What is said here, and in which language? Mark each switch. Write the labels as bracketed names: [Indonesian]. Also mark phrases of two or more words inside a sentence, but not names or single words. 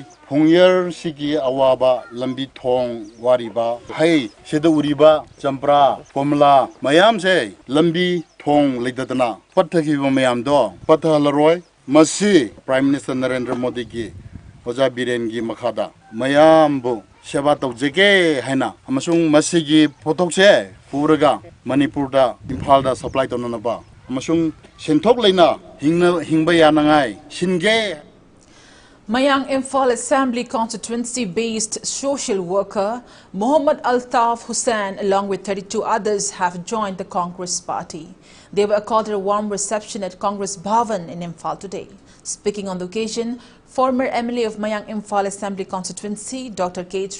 [Manipuri] Fungyar sigi awaba lambi thong wariba hai seda uriba champra pomla mayam se lambi thong ledatana pathaki mayam do pathalaroi masi Prime Minister Narendra Modi ki oja biren gi makhada mayam bu seba tawjege haina amasung masi gi photok se puraga Manipur da Imphal da supply tonana ba amasung senthok leina hingba yanangai singe. [English] Mayang Imphal Assembly constituency-based social worker Muhammad Altaf Hussain along with 32 others have joined the Congress party. They were accorded a warm reception at Congress Bhavan in Imphal today. Speaking on the occasion, former MLA of Mayang Imphal Assembly constituency Dr. K.H.